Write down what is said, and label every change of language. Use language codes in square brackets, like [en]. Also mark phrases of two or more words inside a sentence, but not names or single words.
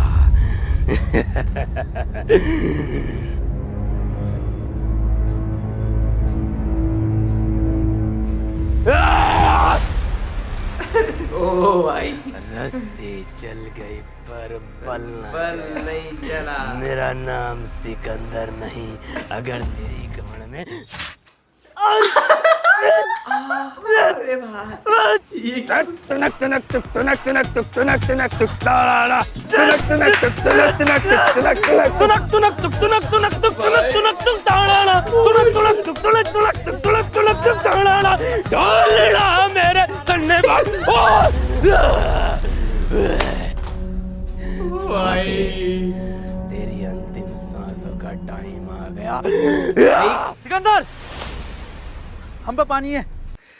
[hi] ओ भाई, रस्सी चल गई पर बल बल नहीं चला। मेरा नाम सिकंदर नहीं, अगर तेरी कमर में अरे भाई, ये क्या? तुनक तुनक तुक तुनक तुनक तुक तुनक तुनक तुक तारा तुनक तुनक तुक तुनक तुनक तुक तुनक तुनक तुनक तुक तुनक तुनक तुक तुनक तुनक तुक तारा तुनक तुनक तुक तुनक तुनक तुक तुनक तुनक तुक तारा [pa] ਢੋਲਣਾ ਮੇਰੇ ਕੰਨੇ ਬਾਤ। [hi] तेरी अंतिम सांसों का टाइम आ गया। सिकंदर हम पे पानी है।